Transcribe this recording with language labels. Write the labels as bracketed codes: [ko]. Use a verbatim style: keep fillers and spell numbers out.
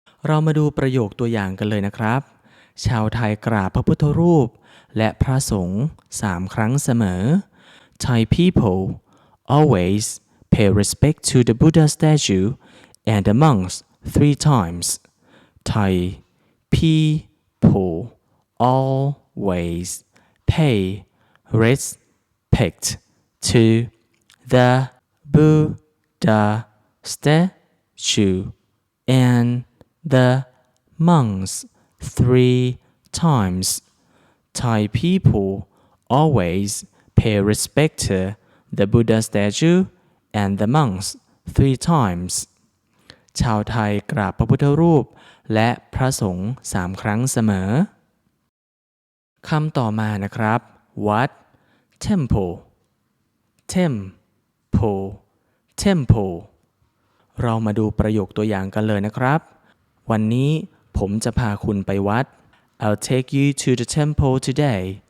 [th] เรามาดูประโยคตัวอย่างกันเลยนะครับชาวไทยกราบพระพุทธรูปและพระสงฆ์สามครั้งเสมอ [en] Thai people always pay respect to the Buddha statue and the monks three times. Thai people always pay respect to the Buddha statue and the monks three times. Thai people always pay respect to the Buddha statue and the monks three times. [th] ชาวไทยกราบพระพุทธรูปและพระสงฆ์สามครั้งเสมอคำต่อมานะครับ What Temple Temple Temple เรามาดูประโยคตัวอย่างกันเลยนะครับวันนี้ผมจะพาคุณไปวัด [en] I'll take you to the temple today.